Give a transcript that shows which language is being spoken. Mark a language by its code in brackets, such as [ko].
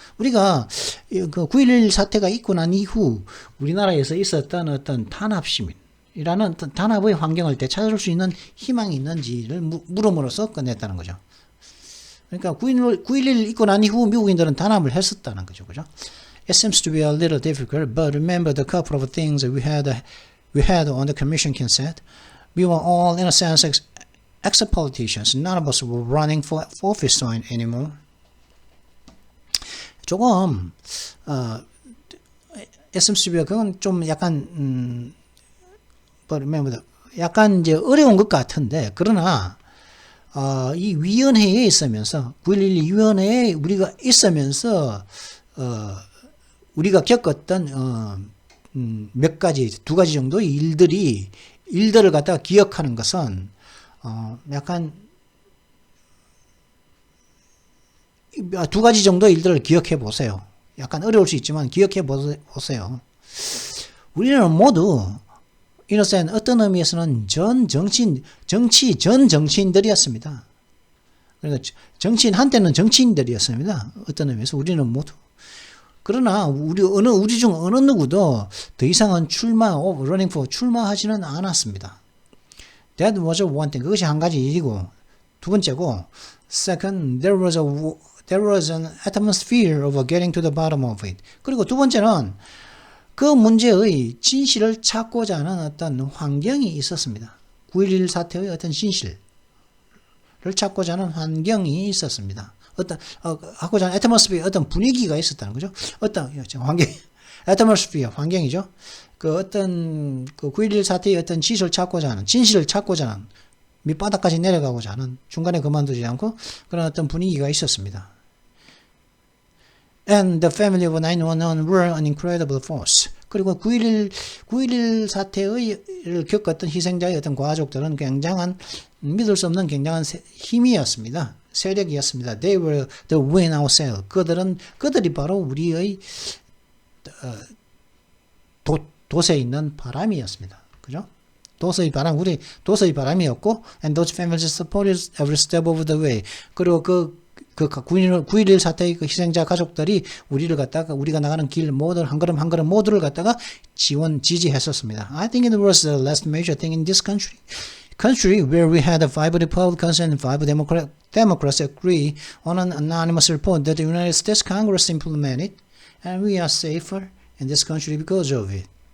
[ko] 우리가 그 9.11 사태가 있고 난 이후 우리나라에서 있었던 어떤 단합시민이라는 어떤 단합의 환경을 되찾을 수 있는 희망이 있는지를 물음으로써 끝냈다는 거죠. 그러니까 9.11 있고 난 이후 미국인들은 단합을 했었다는 거죠. 그죠? [en] It seems to be a little difficult, but remember the couple of things we had on the commission, Kin said. We were all, in a sense, ex-politicians. None of us were running for office anymore. [ko] 조금 SMCB가 그건 좀 약간 약간 이제 어려운 것 같은데, 그러나 이 위원회에 있으면서 9.11 위원회에 우리가 있으면서 우리가 겪었던 몇 가지, 두 가지 정도의 일들을 갖다가 기억하는 것은 약간 두 가지 정도의 일들을 기억해 보세요. 약간 어려울 수 있지만 기억해 보세요. 우리는 모두 [en] in a sense, [ko] 어떤 의미에서는 정치 전 정치인들이었습니다. 그러니까 정치인 한때는 정치인들이었습니다. 어떤 의미에서 우리는 모두. 그러나 우리 중 어느 누구도 더 이상은 [en] running for [ko] 출마하지는 않았습니다. [en] That was one thing. [ko] 그것이 한 가지 일이고, 두 번째고, [en] second, there was an atmosphere of getting to the bottom of it. [ko] 그리고 두 번째는 그 문제의 진실을 찾고자 하는 어떤 환경이 있었습니다. 9.11 사태의 어떤 진실을 찾고자 하는 환경이 있었습니다. 하고자 하는 atmosphere, 어떤 분위기가 있었다는 거죠. 어떤 환경, atmosphere, 환경이죠. 그 어떤 그 9.11 사태의 어떤 진실을 찾고자 하는 밑바닥까지 내려가고자 하는, 중간에 그만두지 않고 그런 어떤 분위기가 있었습니다. [en] And the family of 911 were an incredible force. [ko] 그리고 9.11 사태를 겪었던 희생자의 어떤 가족들은 굉장한, 믿을 수 없는 굉장한 힘이었습니다. 세력이었습니다. [en] They were the wind our sail. [ko] 그들이 바로 우리의 돛에 있는 바람이었습니다. 그죠? 돛의 바람이었고, [en] and those families supported every step of the way. [ko] 그리고 9.11 사태의 그 희생자 가족들이 우리가 나가는 길 모든 한 걸음 한 걸음 모두를 갖다가 지지했었습니다. [en] I think it was the last major thing in this country where we had 5 Republicans and 5 Democrats agree on an anonymous report that the United States Congress implemented, and we are safer in this country because of it.